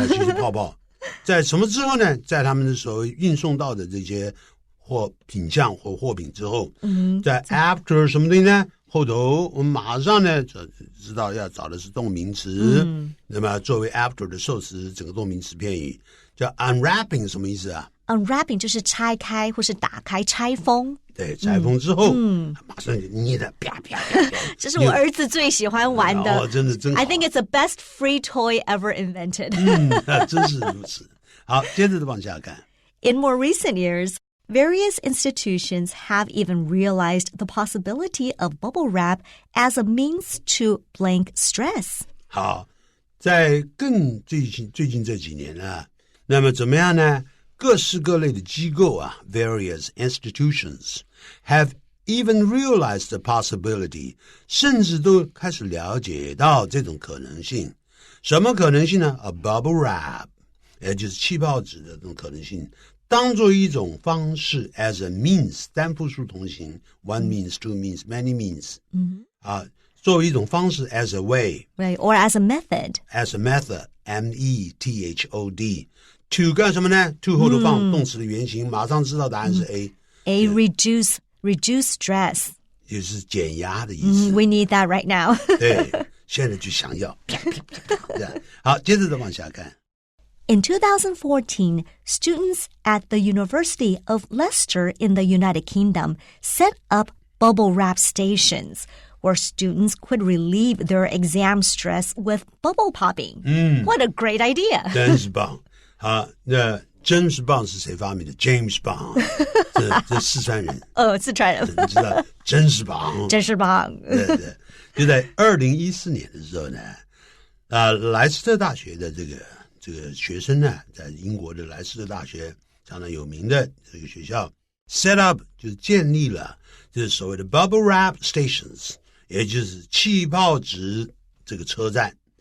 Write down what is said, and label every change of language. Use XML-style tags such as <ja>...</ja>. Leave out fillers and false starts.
<zh>其实泡泡在什么之后呢在他们的所谓运送到的这些品项或货品之后在 after 什么东西呢后头我们马上呢知道要找的是动名词那么作为 after 的受词整个动名词片语叫 unwrapping 什么意思啊 Unwrapping 就是拆开或是打开拆封对拆封之后马上就捏的啪啪啪这是我儿子最喜欢玩的真的真好</zh> <en>I think it's the best free toy ever invented</en> <zh>真是如此好接着往下看</zh> <en>In more recent years various institutions have even realized the possibility of bubble wrap as a means to blank stress</en> <zh>好在更最近这几年那么怎么样呢各式各类的机构啊</zh> <en>various institutions have even realized the possibility，</en> <zh>甚至都开始了解到这种可能性。什么可能性呢？ A bubble wrap， 也就是气泡纸的这种可能性，当做一种方式</zh> <en>as a means，</en> <zh>单复数同形</zh> <en>one means, two means, many means，</en> <zh>作为一种方式</zh> <en>as a way， Right, or as a method. As a method, method, to</en> <zh>干什么呢？ to 后头放动词的原形，马上知道答案是</zh> <en>A reduce stress.</en> <zh>就是减压的意思。</zh> <en>We need that right now.</en> <zh>对，现在就想要。好，接着再往下看。</zh> <en>In 2014, students at the University of Leicester in the United Kingdom set up bubble wrap stations where students could relieve their exam stress with bubble popping. What a great idea.</en> <zh>真是棒。好，那真是棒是谁发明的 ？James Bond， 这四川人。四川人。你知道真是棒，真是棒。对对，就在2014年的时候呢，莱斯特大学的这个学生呢，在英国的莱斯特大学相当有名的这个学校 ，</zh> <en>set up</en> <zh>就是建立了，就是所谓的 bubble wrap stations， 也就是气泡纸这个车站。</zh>